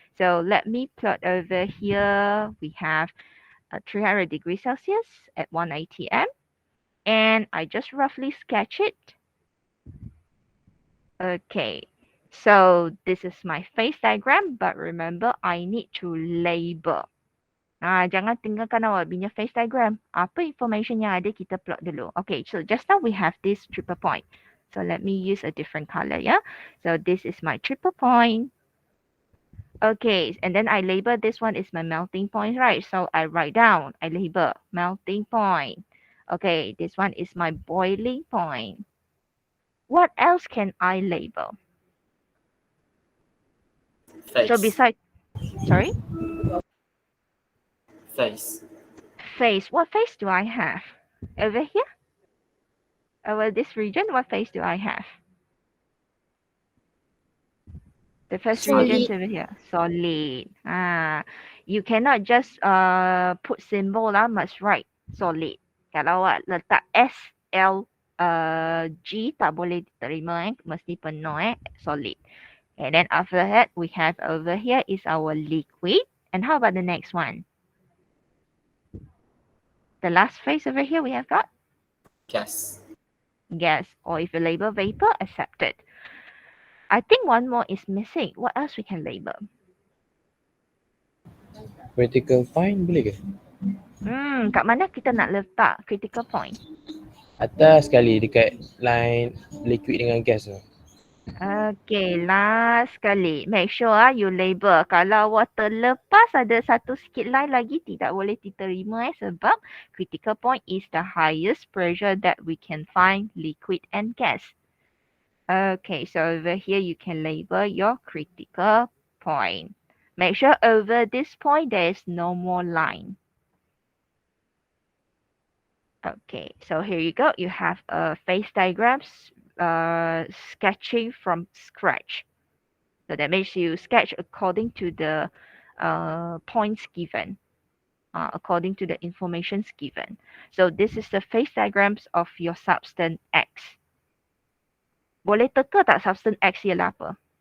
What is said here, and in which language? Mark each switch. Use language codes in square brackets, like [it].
[en] So let me plot over here. We have 300 degrees Celsius at 180 M, and I just roughly sketch it. Okay, so this is my phase diagram, but remember I need to label. [ms] Jangan tinggalkan awak punya phase diagram. Apa information yang ada kita plot dulu. [en] Okay, so just now we have this triple point. So let me use a different color, yeah. So this is my triple point. Okay, and then I label this one is my melting point, right? So I write down, I label melting point. Okay, this one is my boiling point. What else can I label? Phase. So besides, sorry? Phase. Phase. What phase do I have? Over here? Over this region, what phase do I have? The first Solid. region over here, solid. You cannot just put symbol lah, must write solid. [ms] Kalau awak letak S, L, G tak boleh diterima mesti penuh solid. [en] And then after that, we have over here is our liquid. And how about the next one? The last phase over here we have got Gas. gas, or if you label vapor, accepted. I think one more is missing. What else we can label? [ms] Critical point boleh ke? Kat mana kita nak letak critical point? Atas sekali dekat line liquid dengan gas tu. [en] Okay, [ms] last sekali. [en] Make sure you label. [ms] Kalau awak terlepas ada satu sikit line lagi, tidak boleh diterima sebab [en] critical point is the highest pressure that we can find liquid and gas. Okay, so over here you can label your critical point. Make sure over this point there is no more line. Okay, so here you go. You have a phase diagrams sketching from scratch. So that means you sketch according to the points given, according to the informations given. So this is the phase diagrams of your substance X. [ms] Boleh teka tak substance X ialah apa?